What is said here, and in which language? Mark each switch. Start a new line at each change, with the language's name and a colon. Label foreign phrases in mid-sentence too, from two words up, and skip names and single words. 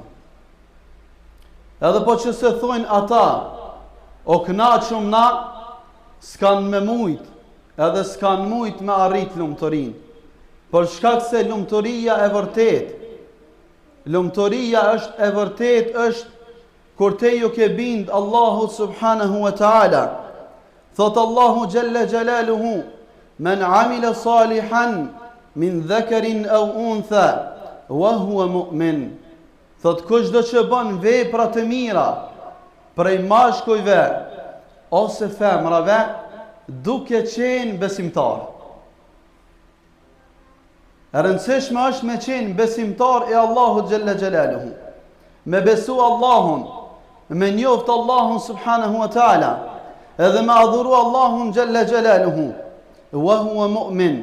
Albanian: Edhe po që se thojnë ata, o kënaqëm na, s'kan me mujt, edhe s'kan mujt me arrit lumturin. Për shkak se lumturia e vërtet, lumturia është e vërtet është kur te ju ke bind Allahu
Arabic: سبحانه وتعالى. Thot الله جل جلاله من عمل صالحا من ذكر أو أنثى وهو مؤمن.
Albanian: Thot kushdo që bën vepra të mira prej mashkujve ose femrave, duke qenë besimtar. E rëndësishme është me qenë besimtar e
Arabic: الله جل جلاله,
Albanian: me besu Allahun, me njoft Allahun
Arabic: سبحانه وتعالى,
Albanian: edhe me adhuru Allahun
Arabic: جل جلاله وهو مؤمن.